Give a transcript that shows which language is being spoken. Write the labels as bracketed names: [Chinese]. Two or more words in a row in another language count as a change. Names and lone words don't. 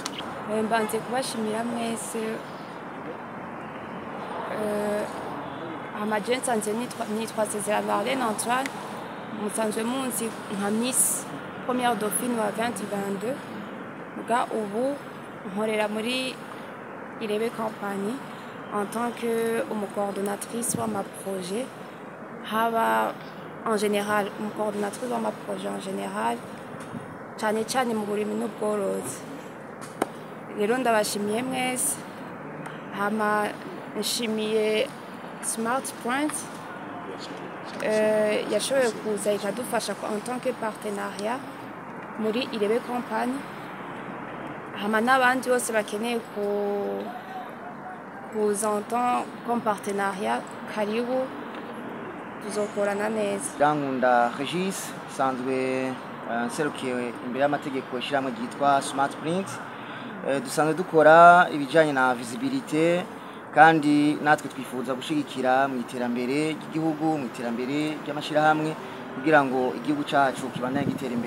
[Rundi] mbanze kubashimira mwese amajensi anje nitwa César Marlène Antoine musanzwe munsi nka Miss Première Dauphine wa 2022 muga ubu nkorera muri Irebe company [French] en tant que coordonnatrice [Rundi] wa ma projet haba [French] en général coordonnatrice [Rundi] wa ma projet [French] en général [Rundi] cyane mu burimi n'ubworozi rero ndabashimiye mwese hama nshimiye Smart Point yashoboye kuza ikadufasha [French] en tant que partenariat [Rundi] muri Irebe company hama n'abandi bose bakeneye kuza [French] en tant comme partenariat [Rundi] karibu tuzokorana neza. Rankunda Regis sanzwe nserukiye imbere y'amategeko ishyirahamwe ryitwa Smart Print. Dusanzwe dukora ibijyanye na visibilité kandi natwe twifuza gushigikira mu iterambere ry'igihugu, mu iterambere ry'amashyirahamwe kugira ngo igihugu cyacu kibandanye gitera imbere.